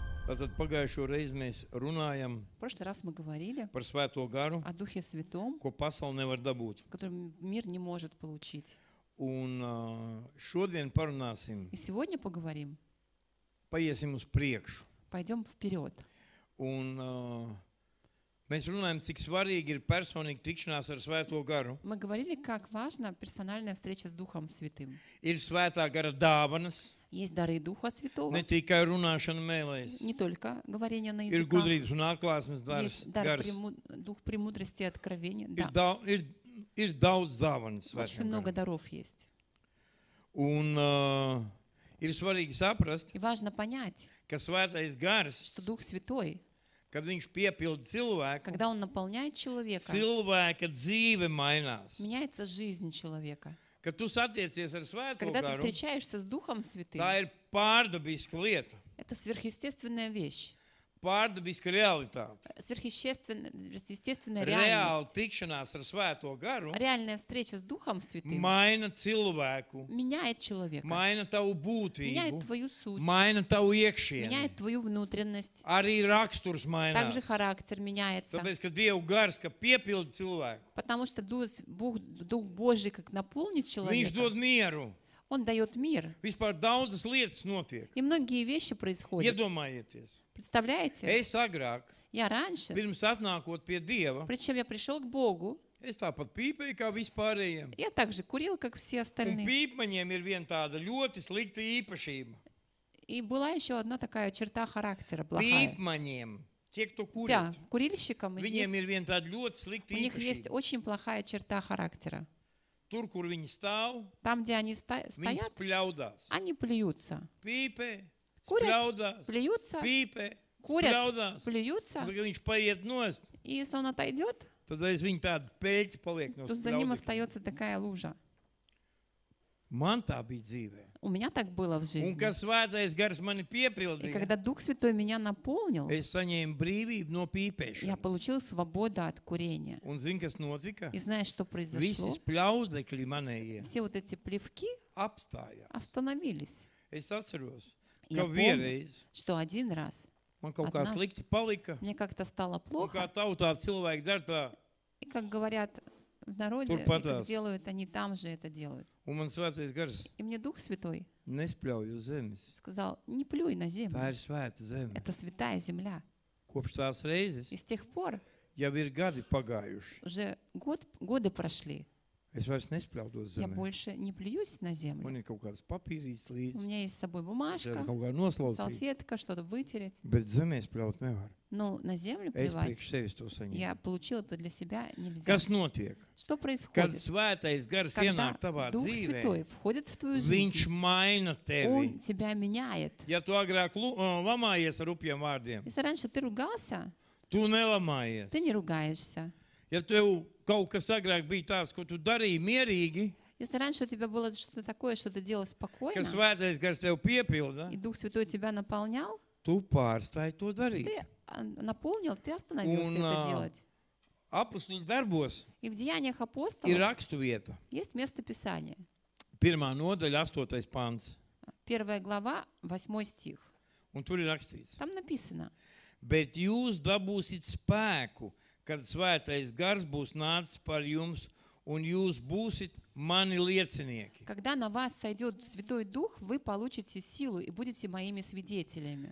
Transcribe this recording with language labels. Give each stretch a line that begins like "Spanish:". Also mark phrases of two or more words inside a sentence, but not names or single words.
Latvian: Tātad pagājušo reizi mēs runājam
Russian: В прошлый раз мы говорили
Latvian: par Svēto garu,
Russian: о Духе Святом,
Latvian: ko pasaule nevar dabūt.
Russian: который мир не может получить.
Latvian: Un šodien parunāsim,
Russian: И сегодня поговорим,
Latvian: paiesim uz priekšu.
Russian: пойдем вперед.
Latvian: Un mēs runājam, cik svarīgi ir personīga tikšanās ar Svēto garu.
Russian: Мы говорили, как важна персональная встреча с Духом Святым.
Latvian: Ir Svētā gara dāvanas,
Russian: Есть дары Духа Святого,
Latvian: ne tikai runāšana mēlēs.
Russian: не только говорение на
Latvian: Ir
Russian: языках.
Latvian: gudrības un atklāsmes
Russian: Есть дар
Latvian: gars.
Russian: Дух премудрости и откровения.
Latvian: Ir,
Russian: Да,
Latvian: ir daudz dāvanas
Russian: очень
Latvian: Svētajam
Russian: много
Latvian: garam.
Russian: даров есть.
Latvian: Un ir svarīgi saprast,
Russian: И важно понять,
Latvian: ka Svētais gars,
Russian: что Дух Святой,
Latvian: kad viņš piepilda cilvēku,
Russian: когда Он наполняет человека,
Latvian: cilvēka dzīve mainās.
Russian: меняется жизнь человека.
Latvian: Kad tu satiecies ar Svēto
Russian: Когда ты
Latvian: garu,
Russian: встречаешься с Духом Святым,
Latvian: tā ir pārdabiska lieta,
Russian: это сверхъестественная вещь,
Latvian: pārdabiska realitāte.
Russian: сверхъестественная
Latvian: Reāli
Russian: реальность.
Latvian: tikšanās ar Svēto garu
Russian: Реальная встреча с Духом Святым
Latvian: maina cilvēku,
Russian: меняет человека,
Latvian: maina tavu
Russian: меняет
Latvian: būtību,
Russian: твою суть,
Latvian: maina tavu iekšieni.
Russian: меняет твою внутренность.
Latvian: Arī raksturs
Russian: Также
Latvian: mainās.
Russian: характер меняется.
Latvian: Tāpēc, ka Dieva gars, ka piepilda cilvēku,
Russian: Потому что Дух Божий, как наполнит
Latvian: viņš
Russian: человека,
Latvian: dod mieru.
Russian: Он дает мир.
Latvian: Vispār daudzas lietas notiek.
Russian: И многие вещи происходят.
Latvian: Iedomājieties,
Russian: Представляете?
Latvian: es agrāk,
Russian: Я раньше,
Latvian: pirms atnākot pie Dieva,
Russian: прежде чем я пришел к Богу,
Latvian: es tāpat pīpēju kā vispārējiem.
Russian: я также курил, как все
Latvian: Un
Russian: остальные.
Latvian: pīpmaņiem ir viena tāda ļoti slikta īpašība.
Russian: И была еще одна такая черта характера плохая.
Latvian: Pīpmaņiem, tie, kto
Russian: Да, kurīt, курильщикам
Latvian: viņiem ir viena tāda ļoti slikta
Russian: у них есть
Latvian: īpašība.
Russian: очень плохая черта характера.
Latvian: Tur, kur viņi stāv,
Russian: Там, где они
Latvian: viņi
Russian: стоят,
Latvian: spļaudās.
Russian: они плюются.
Latvian: Pīpē,
Russian: Kurят,
Latvian: spļaudās,
Russian: Плюются,
Latvian: pīpē,
Russian: курят,
Latvian: spļaudās.
Russian: плюются.
Latvian: Un, kad viņš paiet nost,
Russian: И если он отойдет,
Latvian: tad aiz viņa tāda peļķa paliek no
Russian: то за ним
Latvian: spļaudekļiem.
Russian: остается такая лужа.
Latvian: Man tā bija dzīvē.
Russian: У меня так было в
Latvian: Un,
Russian: жизни.
Latvian: kad Svētais gars mani
Russian: И
Latvian: piepildīja,
Russian: когда Дух Святой меня наполнил,
Latvian: es saņēmu brīvību no
Russian: я
Latvian: pīpēšanas.
Russian: получил свободу от курения.
Latvian: Un zini, kas notika?
Russian: И знаешь, что
Latvian: Visi
Russian: произошло?
Latvian: spļaudekļi manējie
Russian: Все вот эти плевки
Latvian: apstājās.
Russian: остановились.
Latvian: Es atceros,
Russian: Я
Latvian: ka
Russian: помню,
Latvian: vienreiz
Russian: что один раз
Latvian: man kaut kā Atnāc. slikti palika.
Russian: мне как-то стало
Latvian: Un kā
Russian: плохо.
Latvian: tautā cilvēki dara tā,
Russian: И как говорят в народе, и
Latvian: Turpat
Russian: как
Latvian: tās.
Russian: делают, они там же это делают.
Latvian: un man Svētais gars
Russian: И мне Дух Святой
Latvian: nespļauj uz zemes.
Russian: сказал, не плюй на
Latvian: Tā
Russian: землю.
Latvian: ir svēta zeme.
Russian: Это святая земля.
Latvian: Kopš tās reizes
Russian: И с тех пор
Latvian: jau ir gadi pagājuši.
Russian: уже годы прошли.
Latvian: Es vairs nespļaudu uz
Russian: Я
Latvian: zemi.
Russian: больше не плююсь на землю.
Latvian: Man ir kaut kāds papīrīts
Russian: У
Latvian: līdzi,
Russian: меня есть с собой
Latvian: tad
Russian: бумажка,
Latvian: kaut kā noslaucīt.
Russian: салфетка, что-то вытереть.
Latvian: Bet zemē spļaut nevar.
Russian: Но на землю
Latvian: Es
Russian: плевать,
Latvian: priekš sevis to saņēmu.
Russian: я получил это для себя нельзя.
Latvian: Kas notiek?
Russian: Что
Latvian: Kad
Russian: происходит?
Latvian: svētais gars
Russian: Когда
Latvian: ienāk tavā
Russian: Дух
Latvian: dzīvē,
Russian: Святой входит в твою
Latvian: viņš
Russian: жизнь,
Latvian: maina tevi.
Russian: Он тебя меняет.
Latvian: Ja tu agrāk lamājies ar rupjiem vārdiem,
Russian: Если раньше ты ругался,
Latvian: tu nelamājies.
Russian: ты не ругаешься.
Latvian: Ja tev kaut kas agrāk bija tāds, ko tu darīji mierīgi,
Russian: Если раньше у тебя было что-то такое, что ты делал
Latvian: ka
Russian: спокойно,
Latvian: svētais gars tev piepilda,
Russian: и Дух Святой тебя наполнял,
Latvian: tu pārstāji to darīt.
Russian: ты наполнил, ты остановился
Latvian: Un,
Russian: это делать.
Latvian: Apostoļu darbos
Russian: И в Деяниях
Latvian: ir
Russian: апостолов
Latvian: rakstu vieta.
Russian: есть место Писания.
Latvian: 1. nodaļa, 8. pants.
Russian: 1 глава, 8 стих.
Latvian: Un tur ir rakstīts.
Russian: Там написано,
Latvian: Bet jūs dabūsiet spēku, kad svētais gars būs nācis par jums, un jūs būsiet mani liecinieki.
Russian: когда на вас сойдет Святой Дух, вы получите силу и будете моими свидетелями.